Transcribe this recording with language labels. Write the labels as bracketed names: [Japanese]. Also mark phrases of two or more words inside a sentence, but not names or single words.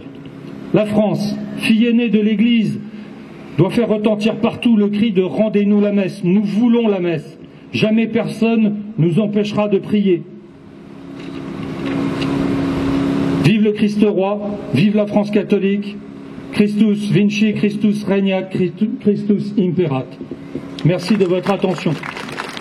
[French] La France, fille aînée de l'Église, doit faire retentir partout le cri de « Rendez-nous la messe ». Nous voulons la messe. Jamais personne nous empêchera de prier. Vive le Christ roi, vive la France catholique. [Latin] Christus vinci, Christus regnat, Christus imperat. [French] Merci de votre attention.